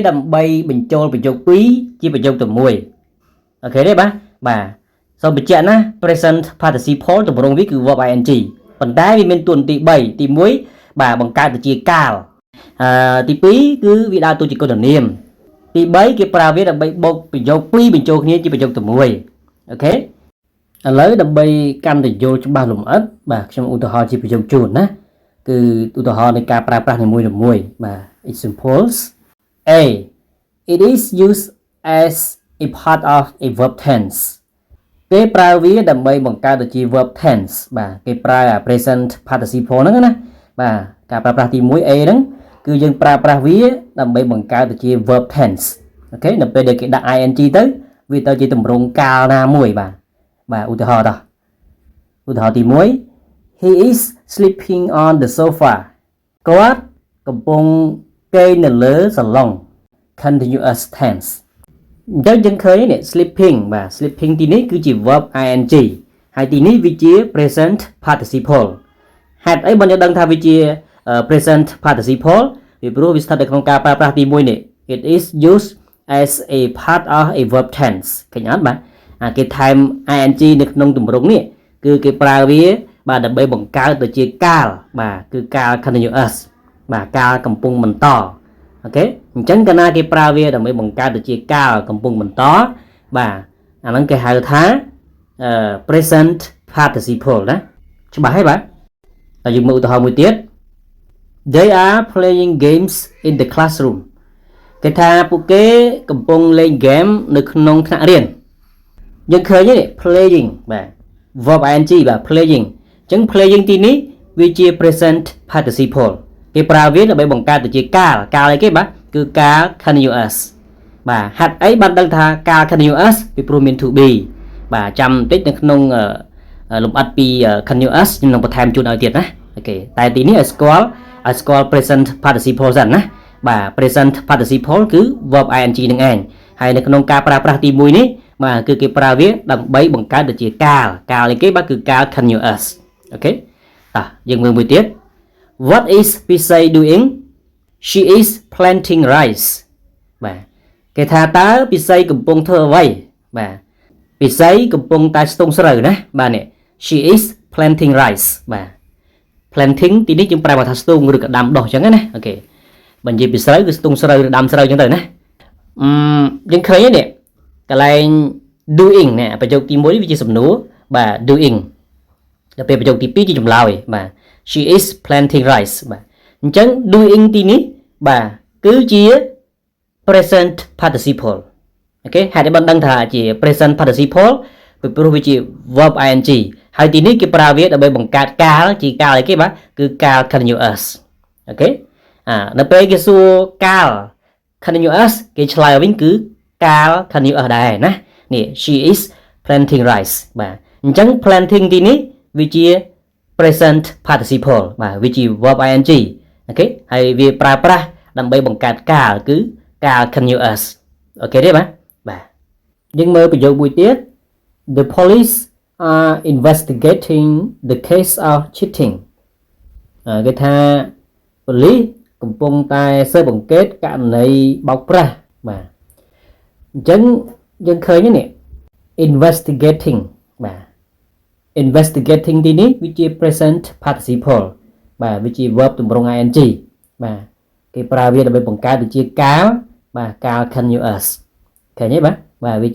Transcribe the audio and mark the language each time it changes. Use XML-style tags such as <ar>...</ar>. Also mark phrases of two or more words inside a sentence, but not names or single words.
<km>ដើម្បីបញ្ចូលប្រយោគពីរជាប្រយោគតែមួយអូខេទេបាទសូមបញ្ជាក់ណា</km> <en>present participle</en> <km>ទម្រង់វាគឺ</km> <en>verb ing</en> <km>ប៉ុន្តែវាមានតួនាទី3ទី1បាទបង្កើតទៅជាកាលទី2គឺវាដើរតួជាគុណនាមទី3គេប្រើវាដើម្បីបូកប្រយោគពីរបញ្ចូលគ្នាជាប្រយោគតែមួយអូខេឥឡូវដើម្បីកាន់តែយល់ច្បាស់លម្អិតបាទខ្ញុំឧទាហរណ៍ជាប្រយោគជូនណាគឺឧទាហរណ៍នៃការប្រើប្រាស់នីមួយៗបាទ examples</km> <en>A it is used as a part of a verb tense</en> <km>គេប្រើវាដើម្បីបង្កើតទៅជា</km> <en>verb tense</en> <km>បាទគេប្រើ</km> <en>present participle</en> <km>ហ្នឹងណាបាទការប្រើប្រាស់ទី1 A ហ្នឹងគឺយើងប្រើប្រាស់វាដើម្បីបង្កើតទៅជា</km> <en>verb tense</en> <km>អូខេនៅពេលដែលគេដាក់ ing ទៅវាទៅជាទម្រង់កាលណាមួយបាទឧទាហរណ៍ទី 1</km> <en>He is sleeping on the sofa</en> <km>គាត់កំពុងគេងនៅលើសាឡុង</km> <en>continuous tense</en> <km>អញ្ចឹងយើងឃើញនេះ sleeping បាទ sleeping ទីនេះ គឺជា</km> <en>verb ing</en> <km>ហើយទីនេះវាជា</km> <en>present participle</en> <km>ហេតុអីបើយើងដឹងថាវាជា</km> <en>present participle</en> <km>ពីព្រោះវាស្ថិតនៅ ក្នុងការប្រើប្រាស់ទី1នេះ</km> <en>it is used as a part of a verb tense</en> <km>ឃើញអត់បាទគេថែម ing នៅក្នុងទម្រង់នេះគឺគេប្រើវាបាទដើម្បីបង្កើតទៅជាកាលបាទគឺកាល continuous បាទកាលកំពុងបន្តអូខេអញ្ចឹងកាលណាគេប្រើវាដើម្បីបង្កើតទៅជាកាលកំពុងបន្តបាទអាហ្នឹងគេហៅថា</km> <en>present participle</en> <km>ណាច្បាស់ហើយបាទហើយយើងមើលឧទាហរណ៍មួយទៀត</km> <en>They are playing games in the classroom</en> <km>គេថាពួកគេកំពុងលេងហ្គេមនៅក្នុងថ្នាក់រៀនយើងឃើញទេ playing បាទ</km> <en>verb ing</en> <km>បាទ playing អញ្ចឹង playing ទីនេះវាជា</km> <en>present participle</en> <km>គេប្រើវាដើម្បីបង្កើតទៅជាកាលអីគេបាទគឺកា ល continuous បាទហេតុអីបានដឹងថាកាល continuous ពីព្រោះមាន</km> <en>to be</en> <km>បាទចាំបន្តិចនៅក្នុងលម្អិតពី continuous ខ្ញុំនឹងបន្ថែមជូនឲ្យទៀតណាអូខេតែទីនេះឲ្យស្គាល់</km> <en>present participle</en> <km>សិនណាបាទ</km> <en>present participle</en> <km>គឺ</km> <en>verb ing</en> <km>នឹងឯងហើយនៅក្នុងការប្រើប្រាស់ទី1នេះបាទគឺគេប្រើវាដើម្បីបង្កើតទៅជាកាលអីគេបាទគឺកាល continuous អូខេតោះយើងមើលមួយទៀត</km> <en>What is Pisay doing? She is planting rice</en> <km>បាទគេថាតើពិសីកំពុងធ្វើអ្វីបាទពិសីកំពុងតែស្ទូងស្រូវណាបាទនេះ</km> <en>She is planting rice</en> <km>បាទ planting ទីនេះយើងប្រើថាស្ទូង ឬក៏ដាំដុះអញ្ចឹងណាអូខេបើនិយាយពីស្រូវគឺស្ទូងស្រូវឬដាំស្រូវអញ្ចឹងទៅណាយើងឃើញនេះកន្លែង doing ណាប្រយោគទី1វាជាសំ ណួរបាទ doing ដល់ពេលប្រយោគទី2ជាចម្លើយបាទ</km> <en>She is planting rice</en> <km>បាទអញ្ចឹង doing ទីនេះបាទ គឺជា</km> <en>present participle</en> <km>អូខេហេតុតែបានដឹងថាជា</km> <en>present participle</en> <km>ពីព្រោះវាជា</km> <en>verb ing</en> <km>ហើយទីនេះគេប្រើវាដើម្បីបង្កើតកាលជាកាលអីគេបាទគឺកាល continuous អូខេនៅពេលគេសួរកាល continuous គេឆ្លើយវិញគឺកាល continuous ដែរណានេះ</km> <en>She is planting rice</en> <km>បាទអញ្ចឹង planting ទីនេះវាជា</km> <en>present participle</en> <km>បាទវាជា</km> <en>verb ing</en> <km>ok ហើយវាប្រើប្រាស់ដើម្បីបង្កើតកាលគឺកាល continuous អូខេទេបាទយើងមើលប្រយោគមួយទៀត</km> <en>The police are investigating the case of cheating</en> <km>គេថាប៉ូលីសកំពុងតែស៊ើបអង្កេតករណីបោកប្រាស់បាទអញ្ចឹងយើងឃើញនេះ investigating បាទ investigating ទីនេះវាជា</km> <en>present participle</en> <km>បាទវាជា verb ទម្រង់ ing បាទគេប្រើវាដើម្បីបង្កើតជាកាលបាទកាល continuous ឃើញទេបាទវា</km>